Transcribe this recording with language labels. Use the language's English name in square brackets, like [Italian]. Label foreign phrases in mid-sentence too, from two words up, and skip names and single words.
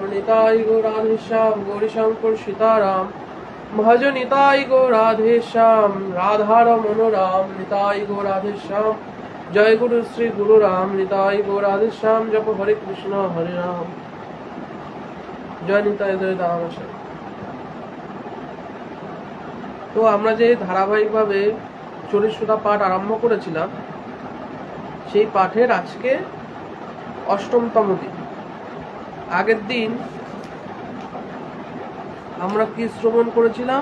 [Bangla] निताई गो राधे श्याम गौरी शंकर सीताराम। भज निताई गो राधे श्याम राधारमण राम। निताई गो राधे श्याम जय गुरु श्री गुरु राम। निताई गो राधे श्याम जप हरे कृष्ण हरे राम। जय निताई जय दाम। তো আমরা যে ধারাবাহিকভাবে চরিত্রতা পাঠ আরম্ভ করেছিলাম সেই পাঠের আজকে অষ্টমতম দিন। আগের দিন আমরা কি শ্রবণ করেছিলাম?